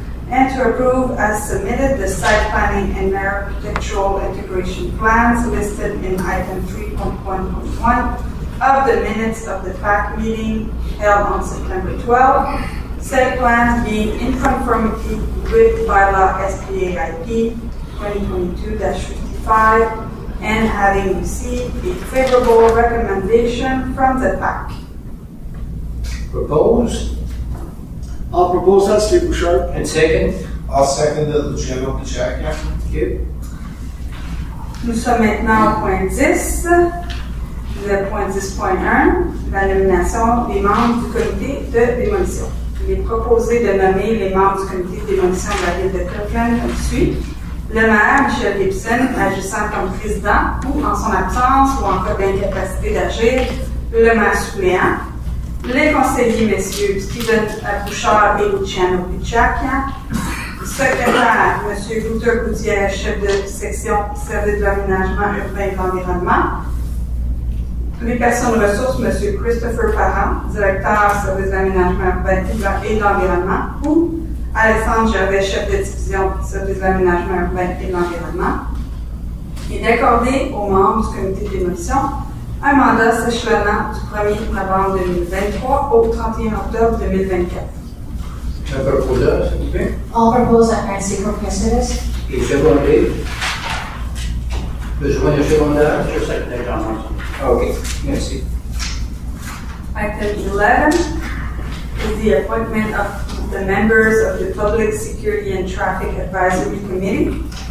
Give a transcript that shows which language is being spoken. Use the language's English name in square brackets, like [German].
[English] and to approve as submitted the site planning and architectural integration plans listed in item 3.1.1 of the minutes of the PAC meeting held on September 12, said plans being in conformity with bylaw SPAIP 2022-55 and having received a favorable recommendation from the PAC. Propose I'll propose that, Steve Bouchard. and second. I'll second it, Luciano Pachacki. Thank you. [French] Nous sommes maintenant au point 10. Le point 10.1, la nomination des membres du comité de démolition. Il est proposé de nommer les membres du comité de démolition de la ville de Kirkland comme suit. Le maire, Michel Gibson, agissant comme président ou en son absence ou en cas d'incapacité d'agir, le maire suppléant. Les conseillers, messieurs Stephen Bouchard et Luciano Picciacchia. Secrétaire, M. Luther Gutiérrez, chef de section service de l'aménagement urbain et de l'environnement. Les personnes ressources, M. Christopher Parent, directeur service de l'aménagement urbain et de l'environnement, ou Alexandre Gervais, chef de division service de l'aménagement urbain et de l'environnement. Et d'accorder aux membres du comité de démolition un mandat s'échelonnant du 1er novembre 2023 au 31 octobre 2024. Un proposeur, s'il vous plaît. [English] I'll propose that Nancy Cook Mercedes. [French] Et secondé. Besoin de secondaire? Je second, Jean-Marc. OK, merci. [English] Item 11 is the appointment of the members of the Public Security and Traffic Advisory Committee.